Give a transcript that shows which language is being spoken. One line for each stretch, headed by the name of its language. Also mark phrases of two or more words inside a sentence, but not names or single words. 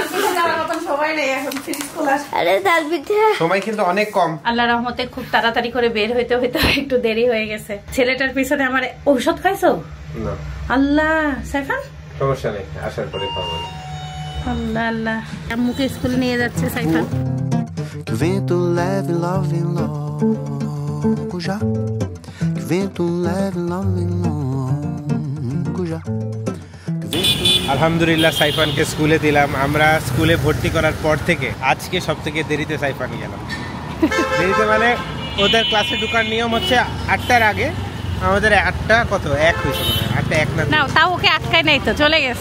Bangla: আরে তাল পিঠা সময় কিন্তু অনেক কম। আল্লাহ রহমতে খুব তাড়াতাড়ি করে বের হইতে হইতে একটু দেরি হয়ে গেছে। ছেলেটার পিছনে আমার ঔষধ খাইছো? না। আল্লাহ, সাইফান সমস্যা নেই, আসার পরে খাবো।
Arabic: الله الله.
Bangla: আম্মুকে স্কুলে নিয়ে যাচ্ছে সাইফান।
Portuguese: Que o vento leve love longo já. Que o vento leve love longo já.
Arabic: الحمد لله
Bangla: সাইফানকে স্কুলে দিলাম। আমরা স্কুলে ভর্তি করার পর থেকে আজকে সব থেকে দেরিতে সাইফান গেলাম। দেরিতে মানে ওদের ক্লাসে ঢোকার নিয়ম হচ্ছে 8টার আগে, আমাদের 8টা কত 1 হয়েছে, 8টা 1 না, তাও ওকে আটকায় নাই তো, চলে গেছে।